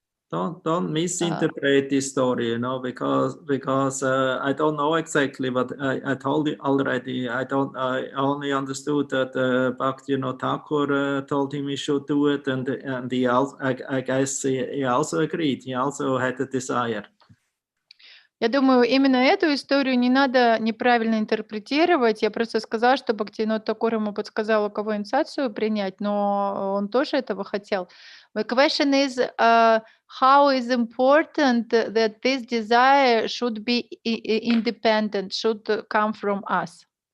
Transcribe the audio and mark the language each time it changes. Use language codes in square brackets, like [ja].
[en] Don't misinterpret this story, because I don't know exactly what I told you already. I only understood that Bhakti Thakur told him he should do it, and he also, I guess he also agreed. He also had a desire. [ru] Я думаю, именно эту историю не надо неправильно интерпретировать. Я просто сказала, что Бхактивинода Тхакур ему подсказал, у кого инициацию принять, но он тоже этого хотел. [en] My question is, how is important that this desire should be independent, should come from us?